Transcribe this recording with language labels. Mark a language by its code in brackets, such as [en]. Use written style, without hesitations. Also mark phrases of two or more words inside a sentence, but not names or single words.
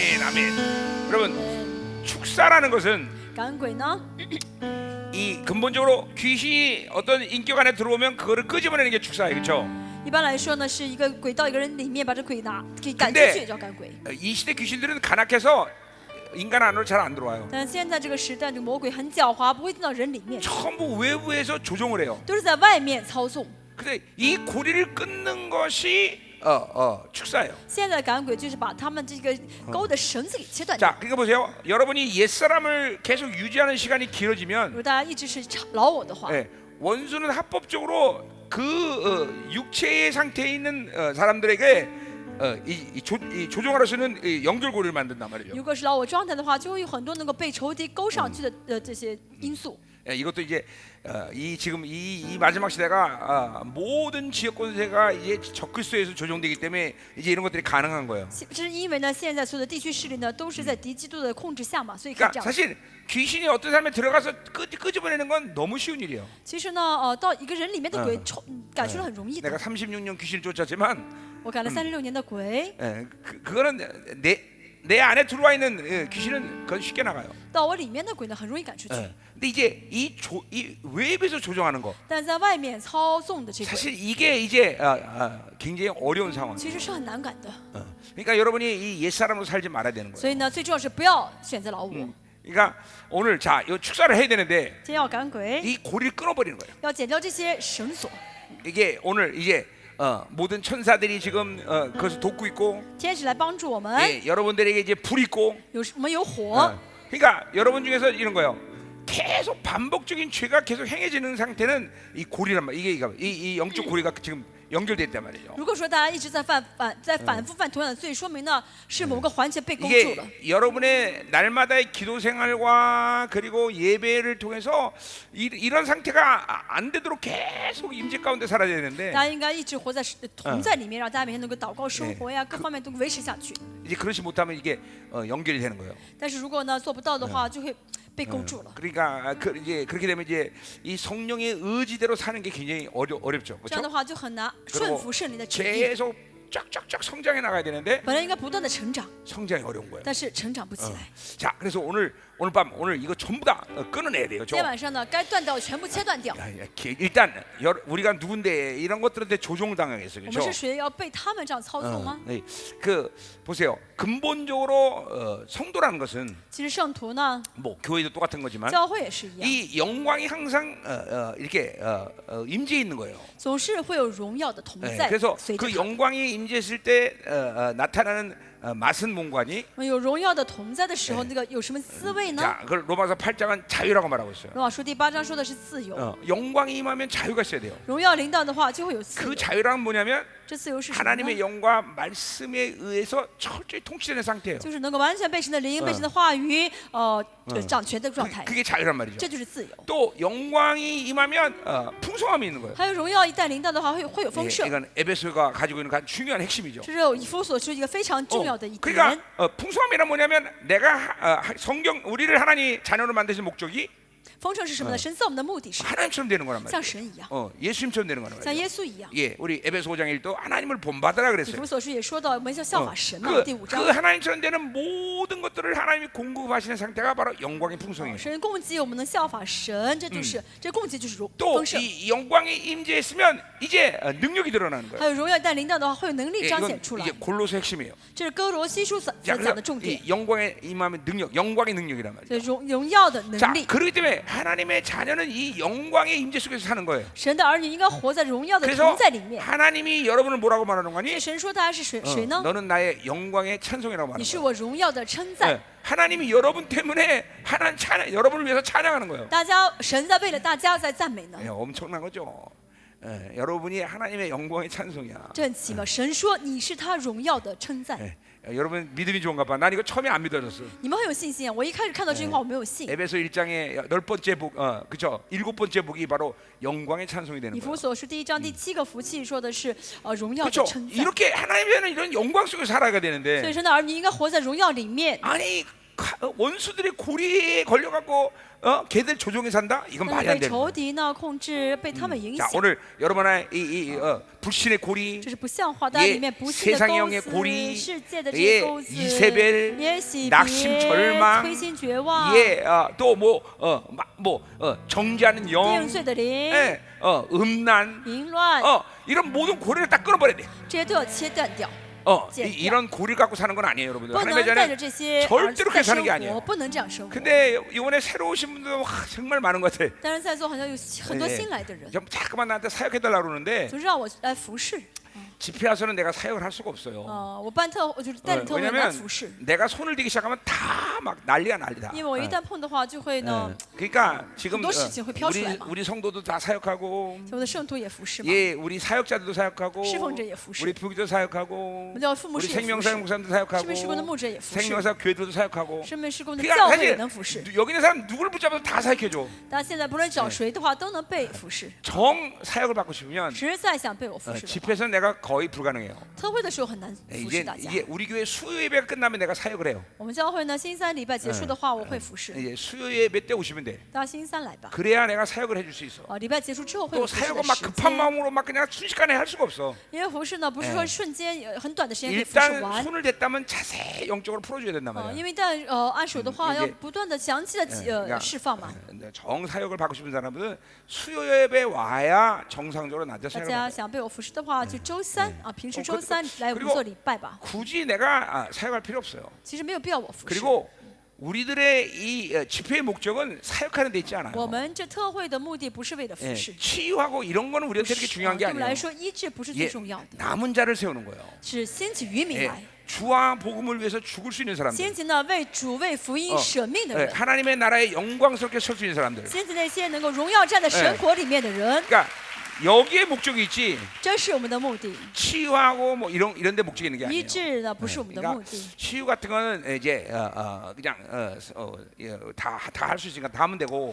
[ko] 아멘. 여러분, 축사라는 것은 [zh] 感恩鬼呢， [ko] 이 근본적으로 귀신이 어떤 인격 안에 들어오면 그거를 끄집어내는 게 축사예요, 그렇죠? [zh] 一般来说呢，是一个鬼到一个人里面，把这鬼给赶出 [ko] 근데 [zh] 去，叫赶鬼。 [ko] 이 시대 귀신들은 간악해서 인간 안으로 잘 안 들어와요. [zh] 但现在这个时代，这个魔鬼很狡猾，不会进到人里面， [ko] 전부 외부에서 조종을 해요. [zh] 都是在外面操纵。 [ko] 근데 이 고리를 끊는 것이 축사예요. [zh] 现在的赶鬼就是把他们这个钩的绳子给切断掉。 [ko] 자, 그러니까 보세요. 여러분이 옛 사람을 계속 유지하는 시간이 [zh] 如 [ko] 길어지면 [zh] 果大家一直是老我的话， [ko] 예, 원수는 합법적으로 그 육체의 상태에 있는 사람들에게 이 조종할 수 있는 연결고리를 만든단 말이죠. [zh] 如果是老我状态的话，就会有很多能够被仇敌勾上去的这些因素。 [ko] 예, 이것도 이제 지금 이 마지막 시대가 모든 지역 권세가 이제 적그리스도에서 조종되기 때문에 이제 이런 것들이 가능한 거예요. [zh] 这是因为呢，现在所有的地区势力呢，都是在敌基督的控制下嘛，所以可以这 [ko] 그러니까 [zh] 样。 [ko] 사실 귀신이 어떤 사람에 들어가서 끄집어내는 건 너무 쉬운 일이에요. [zh] 其实呢，到一个人里面的鬼赶出来很容易 [ko] 내가 [zh] 的。 [ko] 36년 귀신을 쫓았지만 [zh] 我赶了36年的鬼， [ko] 그거는 내 안에 들어와 있는 귀신은 그건 쉽게 나가요. [zh] 到我里面的鬼呢，很容易赶出去。 [ko] 근데 이제 이 외부에서 조종하는 거 [zh] 但在外面操纵的这个， [ko] 사실 이게 이제 굉장히 어려운 상황. [zh] 其实是很难赶的。 [ko] 그러니까 여러분이 이 옛 사람으로 살지 말아야 되는 [zh] 所 [ko] 거예요. [zh] 以呢，最重要是不要选择老我。 [ko] 그러니까 오늘 자, 이 축사를 해야 되는데 [zh] 今天要赶鬼， [ko] 이 고리를 끊어버리는 거예요. [zh] 要剪掉这些绳索。 [ko] 이게 오늘 이제 모든 천사들이 지금 그것을 돕고 있고 [zh] 天使来帮助我们， [ko] 예, 여러분들에게 이제 불 있고 [zh] 我们有火。 [ko] 그러니까 여러분 중에서 이런 거예요. 계속 반복적인 죄가 계속 행해지는 상태는 이 고리란 말. 이게 이 영적 고리가 지금 연결돼 있단 말이죠. [zh] 如果说大家一直在反复犯同样的罪，说明呢是某个环节被勾住了。 [ko] 이게 여러분의 날마다의 기도 생활과 그리고 예배를 통해서 이런 상태가 안 되도록 계속 임재 가운데 살아야 되는데 [zh] 大家应该一直活在同在里面，让大家每天能够祷告生活呀，各方面都维持下去。 [ko] 이제 그렇지 못하면 이게 연결이 되는 거예요. [zh] 但是如果呢做不到的话，就会被勾住了。 [ko] 그러니까 이제 그렇게 되면 이제 이 성령의 의지대로 사는 게 굉장히 어렵죠. [zh] 这样 [ko] 그렇죠? [zh] 的话就很难顺服圣灵的旨意。 [ko] 계속 쫙쫙쫙 성장해 나가야 되는데 [zh] 本来应该不断的成长， [ko] 성장이 어려운 거예요. [zh] 但是成长不起来。 [ko] 자, 그래서 오늘 밤 이거 전부 다 끊어내야 돼요. [zh] 今天晚上呢，该断掉全部切断掉。 [ko] 일단 우리가 누군데 이런 것들한테 조종당하겠어요. [zh] 我们 [ko] 그렇죠? [zh] 是谁要被他们这样操纵吗？ [ko] 네. 그 보세요. 근본적으로 성도라는 것은 [zh] 其实圣徒呢， [ko] 뭐 교회도 똑같은 거지만 [zh] 教会也是一样， [ko] 이 영광이 항상 이렇게 임재해 있는 거예요. [zh] 总是会有荣耀的同 [ko] 네, [zh] 在 [ko] 그래서 [zh] 随着 [ko] 그 [zh] 他。 [ko] 영광이 임재했을 때 나타나는 맛은 뭔가니? [zh] 有荣耀的同在的时候，那个有什么滋味呢？ [ko] 자, 그걸 로마서 8장은 자유라고 말하고 있어요. [zh] 罗马书第8章说的是自由， [ko] 영광이 임하면 자유가 있어야 돼요. [zh] 荣耀临到的话就会有自 [ko] 그 [zh] 由。 [ko] 자유란 뭐냐면 [zh] 这自由是什么 [ko] 하나님의 [zh] 呢？ [ko] 영과 말씀에 의해서 철저히 통치되는 상태예요. [zh] 就是能够完全被神的灵、被神的话语掌权的状态， [ko] 그게 자유란 말이죠. [zh] 这就是自由。 [ko] 또 영광이 임하면 풍성함이 있는 거예요. [zh] 还有荣耀一旦临到的话，会有丰 [ko] 예, [zh] 盛， [ko] 이건 에베소가 가지고 있는 가장 중요한 핵심이죠. [zh] 这是以弗所书一个非常重要的一点。 [ko] 그러니까 풍성함이란 뭐냐면 내가 성경 우리를 하나님 자녀로 만드신 목적이 [zh] 丰盛是什么呢？神造我们的目的是 [ko] 하나님처럼 되는 거란 [zh] 像 [ko] 말이에요. [zh] 神一样， [ko] 예수님처럼 되는 거란 [zh] 像 [ko] 말이에요. [zh] 耶稣一样。 [ko] 예, 우리 에베소 5장 1도 하나님을 본받으라 [zh] 以 [ko] 그랬어요. [zh] 弗所书也说到，我们要效法神嘛， 第5 [ko] 그 [zh] 章。 [ko] 하나님처럼 되는 모든 것들을 하나님이 공급하시는 상태가 바로 영광의 풍성이에요. [zh] 神供给我们能效法神，这就是这供给就是丰 [ko] 또 [zh] 盛。 [ko] 이 영광이 임재했으면 이제 능력이 드러나는 거예요. [zh] 还有荣耀一旦临到的话，会有能力 [ko] 예, [zh] 彰 [ko] 이건 [zh] 显出来 [ko] 이게 。 골로새 핵심이에요. [zh] 这是哥罗西书所 [ko] 자, [zh] 讲 [ko] 그래서 [zh] 的重点， [ko] 이 영광에 임하면 능력, 영광의 능력이란 말이에요. [zh] 所以荣耀的 [ko] 자, [zh] 能力。 [ko] 그렇기 때문에 하나님의 자녀는 이 영광의 임재 속에서 사는 거예요. [zh] 神的儿女应该活在荣耀的 [ko] 그래서 [zh] 同在里面。 [ko] 하나님이 여러분을 뭐라고 말하는 [zh] 所以 [ko] 거니? [zh] 神说他是谁呢？ [ko] 너는 나의 영광의 찬송이라고 [zh] 你 [ko] 말하는 [zh] 是 [ko] 거예요. [zh] 我荣耀的称赞。 [ko] 네, 하나님이 여러분 때문에 여러분을 위해서 찬양하는 거예요. [zh] 大家神在为了大家在赞美呢， [ko] 예, 엄청난 거죠. 예, 여러분이 하나님의 영광의 찬송이야. [zh] 这很奇妙。神说你是他荣耀的称赞。 [ko] 예, 여러분 믿음이 좋은가 봐. 난 이거 처음에 안 믿어졌어. [zh] 你们很有信心啊！我一开始看到这句话，我没有信。 [ko] 에베소 1장의 10번째 복, 그죠? 7번째 복이 바로 영광의 찬송이 되는 [zh] 以弗 [ko] 거예요. [zh] 所书第1章第7个福气说的是荣耀的 [ko] 그렇죠? [zh] 称赞。 [ko] 이렇게 하나님께는 이런 영광 속에 살아야 [zh] 所以 [ko] 되는데 [zh] 神的儿女应该活在荣耀里面。 [ko] 아니 원수들의 고리에 걸려갖고 걔들 조종해 산다? 이건 [zh] 但是 [ko] 말이 안 [zh] 被 [ko] 되는 [zh] 仇 [ko] 거예요. [zh] 敌呢控制，被他们影 [ko] 자 [zh] 响。 [ko] 오늘 여러분의 이 불신의 고리, [zh] 这是不像话，但里面不信的 [ko] 세상의 [zh] 钩 [ko] 영의 [zh] 子， [ko] 고리, [zh] 世界的这 [ko] 예 [zh] 些钩子， [ko] 이세벨, [zh] 也洗 [ko] 낙심 [zh] 别， [ko] 절망, [zh] 灰心绝望， [ko] 예, 정죄하는 [zh] 定 [ko] 영, [zh] 罪的灵， [ko] 예, 음란, [zh] 淫乱， [ko] 이런 모든 고리를 다 끊어버려야 돼. [zh] 这些都要切断掉， [ko] 이런 고리를 갖고 사는 건 아니에요, 여러분들. [zh] 不能 [ko] 하나님의 [zh] 带着 [ko] 자는 [zh] 这些 [ko] 절대로 [zh] 在 [ko] 그렇게 사는 [zh] 生 [ko] 게 [zh] 活， [ko] 아니에요. [zh] 不能这样生活。 [ko] 근데 이번에 새로 오신 분들 정말 많은 것 같아. [zh] 但是在座好像有很多 [ko] 예, [zh] 新来的人， [ko] 좀 자꾸만 나한테 사역해달라고 그러는데 [zh] 总是让我来服侍。 [ko] 집회 와서는 내가 사역을 할 수가 없어요. [zh] 我办特，我就是带领特会来 [ko] 왜냐면 [zh] 服侍， [ko] 내가 손을 대기 시작하면 다 막 난리가 난리다. [zh] 因为我一旦碰的话，就会呢， [ko] 그러니까 지금 [zh] 很多事情会飘出来嘛。 [ko] 우리 성도도 다 사역하고, [zh] 我的圣徒也服侍嘛， [ko] 예, 우리 사역자들도 사역하고, [zh] 侍奉者也服侍， [ko] 우리 부기도 사역하고, [zh] 我们的父母 [ko] 우리 [zh] 师也服 [ko] 생명사역 [zh] 侍， [ko] 목사님도 [zh] 生 [ko] 사역하고, [zh] 命施工的牧者也服侍， [ko] 생명사 교회들도 사역하고. [zh] 生命施工的 [ko] 그러니까 [zh] 教会也 [ko] 사실 [zh] 能服侍。 [ko] 여기 있는 사람 누구를 붙잡아도 다 사역해줘. [zh] 但现在不论找谁的话，都能被服侍。 [ko] 정 사역을 받고 싶으면 [zh] 实在想被我服侍的话， [ko] 집회에서 내가 거의 불가능해요. [zh] 特会的时候很难 [ko] 예, [zh] 服侍大家。 [ko] 이제 우리 교회 수요 예배가 끝나면 내가 사역을 해요. [zh] 我们教会呢，星期三礼拜结束的话，我会服侍。 [ko] 이제 수요 예배 때 오시면 돼. [zh] 大家星期三来吧。 [ko] 그래야 내가 사역을 해줄 수 있어. [zh] 礼拜结束之后会 [ko] 또 [zh] 有服侍 [ko] 사역은 [zh] 的 [ko] 막 [zh] 时 [ko] 급한 [zh] 间。 [ko] 마음으로 막 그냥 순식간에 할 수가 없어. [zh] 因为服侍呢，不是说瞬间很短的时间可以服侍 [ko] 일단 [zh] 完。 [ko] 손을 댔다면 자세히 영적으로 풀어줘야 된단 [zh] 因 [ko] 말이야. [zh] 为一旦按手的话， [ko] 이제 [zh] 要不断的详细的 [ko] 그러니까 [zh] 释放嘛。 [ko] 정 사역을 받고 싶은 사람들은 수요 예배 와야 정상적으로 나한테 [zh] 大 [ko] 사역을 [zh] 家 [ko] 받아. [zh] 想被我服侍的话，就周三平时周 [ko] 그리고 [zh] 三来我们做礼拜吧。 [ko] 굳이 내가 사역할 필요 없어요. [zh] 其实没有必要我服侍。 [ko] 그리고 우리들의 이 집회의 목적은 사역하는 데 있지 [zh] 我 [ko] 않아요. [zh] 们这特会的目的不是为了服 [ko] 예, [zh] 侍， [ko] 치유하고 이런 거는 우리한테 그렇게 [zh] 对 [ko] 중요한 게 [zh] 我们来 [ko] 아니에요. [zh] 说医治不是最 [ko] 예, [zh] 重要的， [ko] 남은 자를 세우는 거예요. [zh] 是兴起渔民 [ko] 예, [zh] 来， [ko] 주와 복음을 위해서 죽을 수 있는 사람들, [zh] 兴起呢为主为福音舍命的 [ko] 예, [zh] 人， [ko] 하나님의 나라에 영광스럽게 설 수 있는 사람들. [zh] 兴起那些能够荣耀站在神国里面的人， [ko] 그러니까 여기에 목적이 있지. [zh] 这是我们的目的。 [ko] 치유하고 뭐 이런 데 목적이 있는 게 [zh] 医 [ko] 아니에요. [zh] 治呢不是我们的目 [ko] 그러니까 [zh] 的， [ko] 치유 같은 거는 이제 그냥 다 할 수 있으니까 다 하면 되고